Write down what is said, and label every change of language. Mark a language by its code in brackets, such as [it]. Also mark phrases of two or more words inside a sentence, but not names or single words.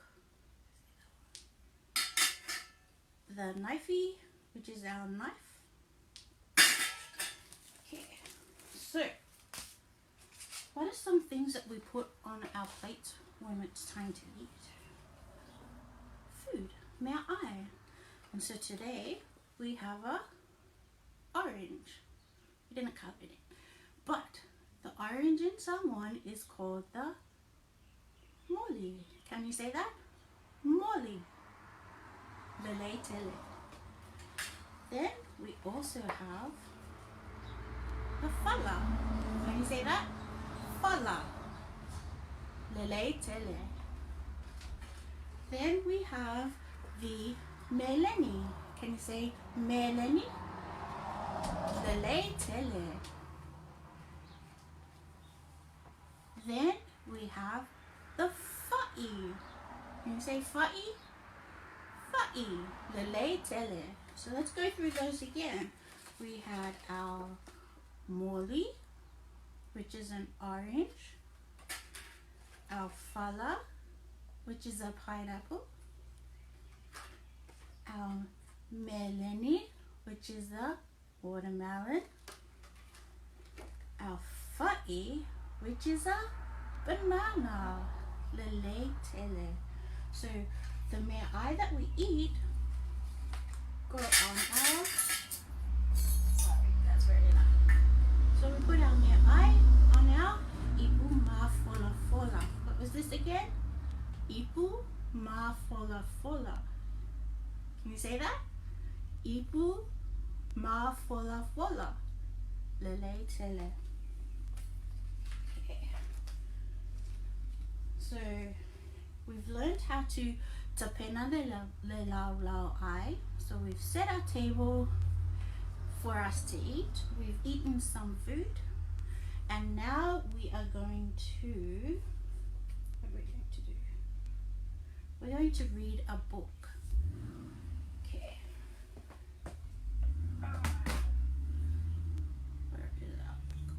[en] The knifey, which is our knife. Okay, so what are some things that we put on our plate when it's time to eat? Food, [sm] mea ai. [en] And so today we have a orange. We didn't cover it, but the orange in Samoan is called the moli. Can you say that? [sm] Moli. Lele tele. [en] Then we also have the fala. Can you say that? [sm] Fala. Lele tele. [en] Then we have the meleni. Can you say meleni? [sm] Lele tele. [en] Then we have the fa'i. Can you say fa'i? Fa'i. [sm] Lele tele. [en] So let's go through those again. We had our moli, which is an orange. Our fala, which is a pineapple. Our meleni, which is a watermelon. Our fa'i, which is a banana. [sm] Lele tele. [en] So the [sm] mea ai [en] that we eat go on our, sorry, that's very loud. So we put our [sm] mea ai [en] on our [sm] ipu mafula fula. [en] What was this again? [sm] Ipu mafula fula. [en] Can you say that? [sm] Ipu mafula fula. Lele tele. [en] Okay. So we've learned how to [sm] tapena le lau lau ai. [en] So we've set our table for us to eat. We've eaten some food. And now we are going to, what are we going to do? We're going to read a book. Okay. Where is our book?